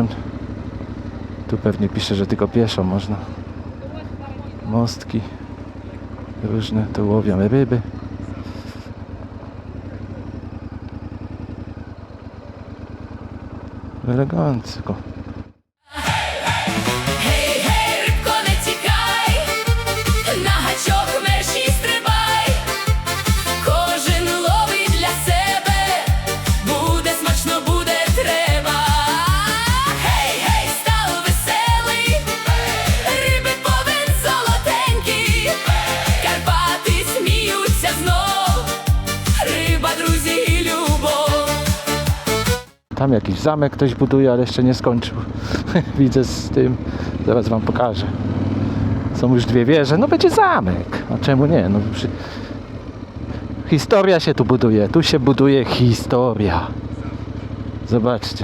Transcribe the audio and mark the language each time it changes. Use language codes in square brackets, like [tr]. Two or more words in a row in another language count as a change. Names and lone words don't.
[pl] Tu pewnie pisze, że tylko pieszo można. Mostki różne, tu łowią ryby. Elegancko. [uk] Гей, гей, рибко, не тікай, на гачок мерщій стрибай, кожен ловить для себе, буде смачно, буде треба. Гей, гей, став веселий, риби повен золотенький, Карпати сміються знов, риба, друзі і любов. [pl] Tam jakiś zamek ktoś buduje, ale jeszcze nie skończył. Widzę z tym. Zaraz wam pokażę. Są już dwie wieże. No będzie zamek. A czemu nie? No, historia się tu buduje. Tu się buduje historia. Zobaczcie.